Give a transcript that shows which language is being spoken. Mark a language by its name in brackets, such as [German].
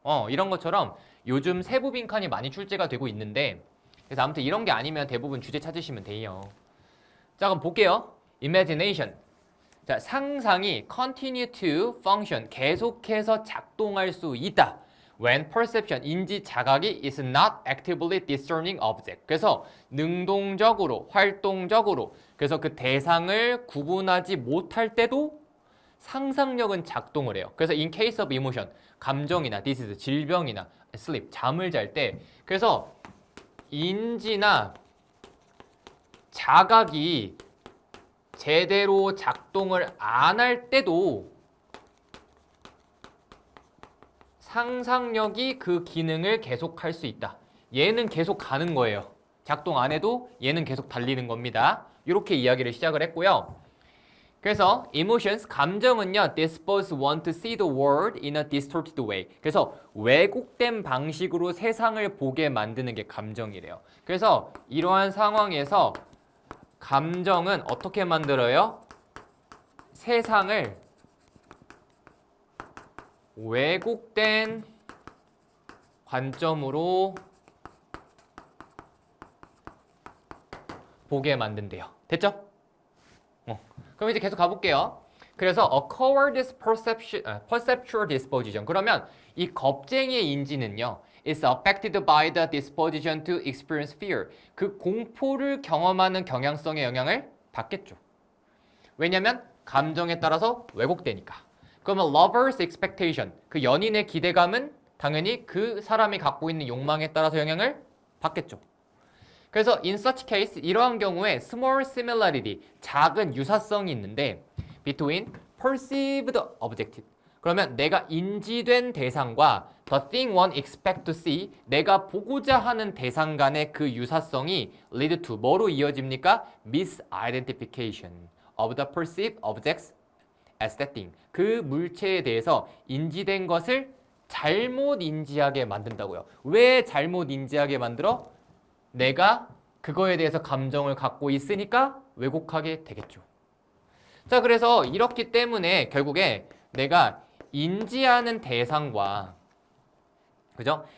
[Korean] 이런 것처럼 요즘 세부 빈칸이 많이 출제가 되고 있는데 그래서 아무튼 이런 게 아니면 대부분 주제 찾으시면 돼요. 자, 그럼 볼게요. Imagination. 자, 상상이 [English] continue to function, [Korean] 계속해서 작동할 수 있다. [English] When perception, [Korean] 인지 자각이 [English] is not actively discerning object. [Korean] 그래서 능동적으로, 활동적으로, 그래서 그 대상을 구분하지 못할 때도 상상력은 작동을 해요. 그래서 [English] in case of emotion, [Korean] 감정이나 disease, 질병이나 sleep, 잠을 잘 때, 그래서 인지나 자각이 제대로 작동을 안 할 때도 상상력이 그 기능을 계속 할 수 있다. 얘는 계속 가는 거예요. 작동 안 해도 얘는 계속 달리는 겁니다. 이렇게 이야기를 시작을 했고요. 그래서 [English] emotions, [Korean] 감정은요, [English] dispose one to see the world in a distorted way. [Korean] 그래서 왜곡된 방식으로 세상을 보게 만드는 게 감정이래요. 그래서 이러한 상황에서 감정은 어떻게 만들어요? 세상을 왜곡된 관점으로 보게 만든대요. 됐죠? 그럼 이제 계속 가볼게요. 그래서 [English] a coward's perceptual disposition. [Korean] 그러면 이 겁쟁이의 인지는요, [English] is affected by the disposition to experience fear. [Korean] 그 공포를 경험하는 경향성의 영향을 받겠죠. 왜냐하면 감정에 따라서 왜곡되니까. 그러면 [English] lover's expectation, [Korean] 그 연인의 기대감은 당연히 그 사람이 갖고 있는 욕망에 따라서 영향을 받겠죠. 그래서 [English] in such case, [Korean] 이러한 경우에 [English] small similarity, [Korean] 작은 유사성이 있는데 [English] between perceived objective, [Korean] 그러면 내가 인지된 대상과 [English] the thing one expect to see, [Korean] 내가 보고자 하는 대상 간의 그 유사성이 [English] lead to [Korean] 뭐로 이어집니까? [English] misidentification of the perceived objects as that thing. [Korean] 그 물체에 대해서 인지된 것을 잘못 인지하게 만든다고요. 왜 잘못 인지하게 만들어? 내가 그거에 대해서 감정을 갖고 있으니까 왜곡하게 되겠죠. 자, 그래서 이렇기 때문에 결국에 내가 인지하는 대상과, 그죠?